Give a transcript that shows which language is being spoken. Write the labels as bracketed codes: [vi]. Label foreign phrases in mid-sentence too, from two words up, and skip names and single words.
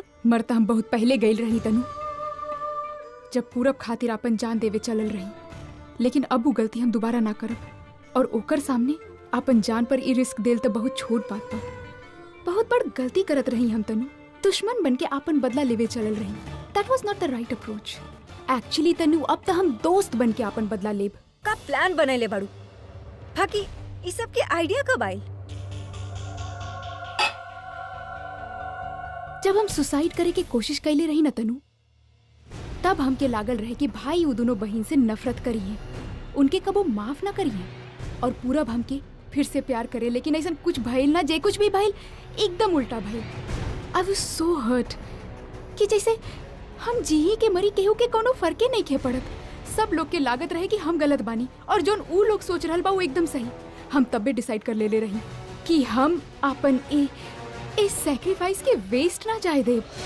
[bho] मरता हम बहुत पहले गईल रही तनु, जब पूरब खातिर अपन जान देवे चलल रही। लेकिन अब वो गलती हम दोबारा ना करब और ओकर सामने अपन जान पर ई रिस्क देल तो बहुत छोट बात बा। बहुत बड़ गलती करत रही हम तनु। दुश्मन बन के अपन बदला लेवे चलल रही। [en] that was not the right approach. [bho] एक्चुअली तनु अब तो हम दोस्त बन के अपन बदला लेब। का प्लान बनैले बाड़ू? बाकी ई सब के आइडिया कब आइल? जब हम सुसाइड करे के कोशिश कैले रही न तनु, तब हमके लागल रहे कि भाई वो दोनों बहन से नफरत करिए, उनके कबो माफ ना करिए और पूरब हमके फिर से प्यार करे। लेकिन ऐसा कुछ भइल ना। जे कुछ भी भइल एकदम उल्टा भइल। [en] I was so hurt [bho] कि जैसे हम जी के मरी केहू के कोनो फर्के नहीं खे पड़त। सब लोग के लागत रहे कि हम गलत बानी और जोन ऊ लोग सोच रहल बा वो एकदम सही। हम तबे डिसाइड कर ले रही कि हम अपन ए सैक्रिफाइस के वेस्ट ना जाए देब।